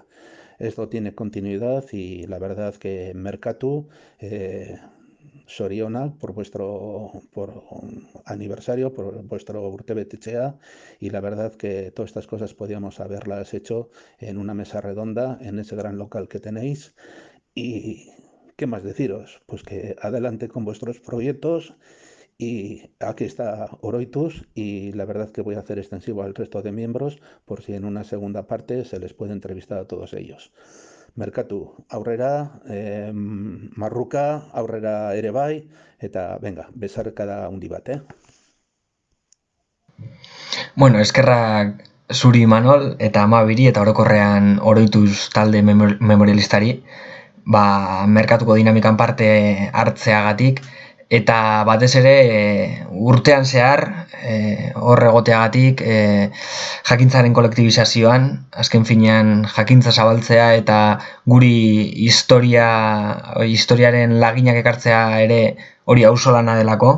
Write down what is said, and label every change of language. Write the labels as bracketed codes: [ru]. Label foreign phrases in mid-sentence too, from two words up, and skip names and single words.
[es] Esto tiene continuidad y la verdad que Merkatu, Sorionak por vuestro aniversario, por vuestro urtebetetxea, y la verdad que todas estas cosas podíamos haberlas hecho en una mesa redonda en ese gran local que tenéis. Y ¿qué más deciros? Pues que adelante con vuestros proyectos y aquí está Oroitus y la verdad que voy a hacer extensivo al resto de miembros por si en una segunda parte se les puede entrevistar a todos ellos. [eu] Merkatu, aurrera, marruka, aurrera ere bai, eta venga, besarkada handi bat, Bueno, eskerrak zuri Imanol eta Amabiri eta orokorrean Oroituz talde memorialistari, merkatuko dinamikan parte hartzeagatik eta batez ere urtean zehar hor egoteagatik jakintzaren kolektibizazioan, azken finean jakintza zabaltzea eta guri historiaren laginak ekartzea ere hori auzolana delako.